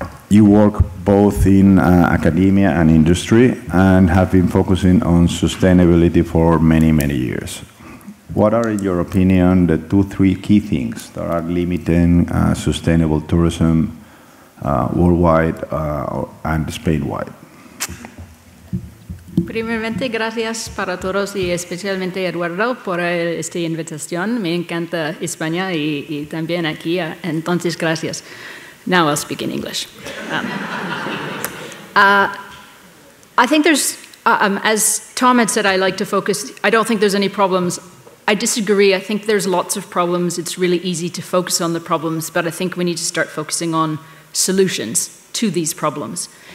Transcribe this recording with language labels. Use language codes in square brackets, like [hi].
[en] You work both in academia and industry and have been focusing on sustainability for many, many years. What are, in your opinion, the 2-3 key things that are limiting sustainable tourism worldwide and Spain-wide? [es] Primeramente, gracias para todos y especialmente Eduardo por esta invitación. Me encanta España y también aquí, entonces gracias. [en] Now I'll speak in English. I think there's, as Tom had said, I like to focus. I don't think there's any problems. I disagree. I think there's lots of problems. It's really easy to focus on the problems, but I think we need to start focusing on solutions to these problems.